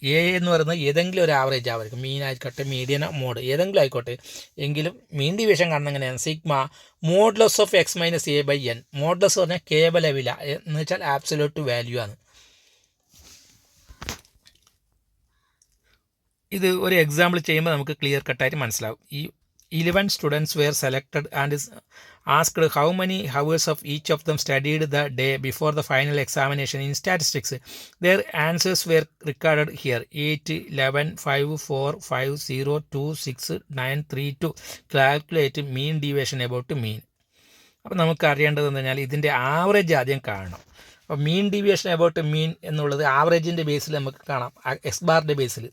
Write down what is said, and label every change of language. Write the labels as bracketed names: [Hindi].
[Malayalam] A എന്ന് പറയുന്നത് ഏതെങ്കിലും ഒരു ആവറേജ് ആയിരിക്കും. മീൻ ആയിക്കോട്ടെ, മീഡിയൻ, മോഡ്, ഏതെങ്കിലും ആയിക്കോട്ടെ. എങ്കിലും മീൻ ഡിവിഷൻ കാണുന്നത് എങ്ങനെയാണ്? Modulus of x-a/n. മോഡ്ലസ് പറഞ്ഞാൽ കേവല വില എന്ന് വെച്ചാൽ ആബ്സല്യൂട്ട് വാല്യൂ ആണ്. ഇത് ഒരു എക്സാമ്പിൾ ചെയ്യുമ്പോൾ നമുക്ക് ക്ലിയർ കട്ടായിട്ട് മനസ്സിലാവും. [English] ഈ 11 students were selected and is asked how many hours of each of them studied the day before the final examination in statistics. Their answers were recorded here: 8, 11, 5, 4, 5, 0, 2, 6, 9, 3, 2. Calculate mean deviation about mean. [Malayalam] അപ്പോൾ നമുക്ക് അറിയേണ്ടത് എന്ന് പറഞ്ഞാൽ ഇതിൻ്റെ average ആദ്യം കാണണം. അപ്പോൾ mean deviation about മീൻ എന്നുള്ളത് ആവറേജിൻ്റെ ബേസിൽ നമുക്ക് കാണാം, എക്സ് ബാറിൻ്റെ ബേസിൽ.